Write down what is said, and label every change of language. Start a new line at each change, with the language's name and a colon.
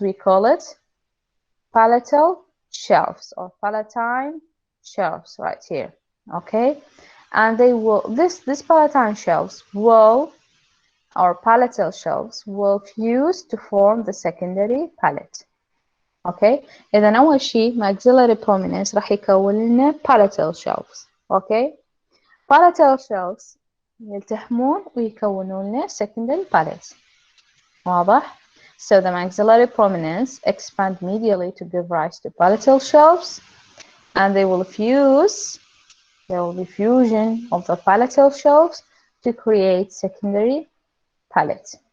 English: We call it palatal shelves or palatine shelves right here. Okay, and they will this palatine shelves will, or palatal shelves will fuse to form the secondary palate.
Arabic: اوكي اذا اول شيء maxillary prominence راح يكون لنا palatal shelves. اوكي palatal shelves يلتحمون ويكونون لنا secondary palate.
English: واضح؟ So the maxillary prominence expand medially to give rise to palatal shelves, and they will fuse. There will be fusion of the palatal shelves to create secondary palate.